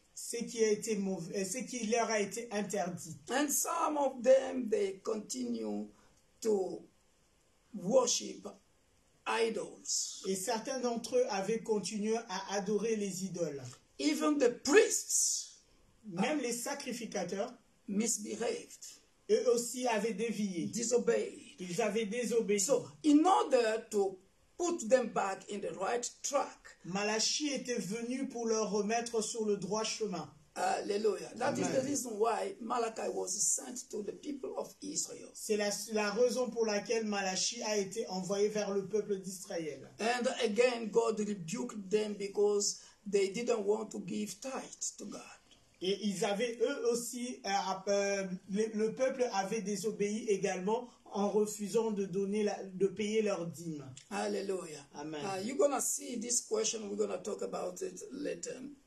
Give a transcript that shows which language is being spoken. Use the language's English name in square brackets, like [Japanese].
[French] Ce qui leur a été interdit. [English] And some of them, they continue to worship idols. [French] Et certains d'entre eux avaient continué à adorer les idoles. [English] Even the priests, [French] même les sacrificateurs, [English] misbehaved. [French] Eux aussi avaient dévié. [English] Disobeyed. [French] Ils avaient désobéi. [English] So, in order to put them back in the right track, [French] Malachie était venu pour leur remettre sur le droit chemin. Hallelujah. [English] That is the reason why Malachi was sent to the people of Israel. [French] C'est la raison pour laquelle Malachie a été envoyé vers le peuple d'Israël. [English] And again, God rebuked them because they didn't want to give tithe to God. [French] Et ils avaient eux aussi, le peuple avait désobéi également en refusant de payer leur dîme. Hallelujah. Amen. [English] You're going to see this question, we're going to talk about it later.